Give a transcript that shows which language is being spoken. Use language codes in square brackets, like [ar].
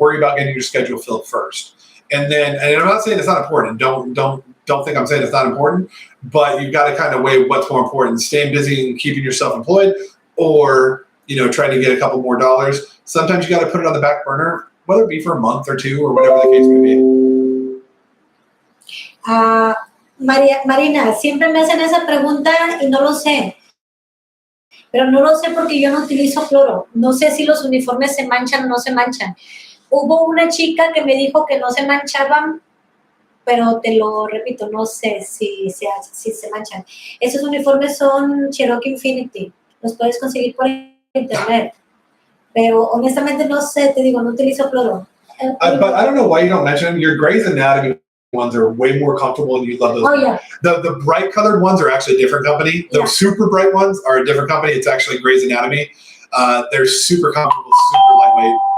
[en] Worry about getting your schedule filled first. And I'm not saying it's not important. Don't think I'm saying it's not important, but you've got to kind of weigh what's more important, staying busy and keeping yourself employed, or trying to get a couple more dollars. Sometimes you got to put it on the back burner, whether it be for a month or two or whatever the case may be. [es] Marina, siempre me hacen esa pregunta y no lo sé. Pero no lo sé porque yo no utilizo cloro. No sé si los uniformes se manchan o no se manchan. Hubo una chica que me dijo que no se manchaban, pero te lo repito, no sé si se manchan. Esos uniformes son Cherokee Infinity. Los puedes conseguir por internet. Pero honestamente no sé, te digo, no utilizo cloro. [en] But I don't know why you don't mention them. Your Grey's Anatomy ones are way more comfortable and you love those. Oh, yeah. The bright colored ones are actually a different company. The super bright ones are a different company. It's actually Grey's Anatomy. They're super comfortable, super lightweight.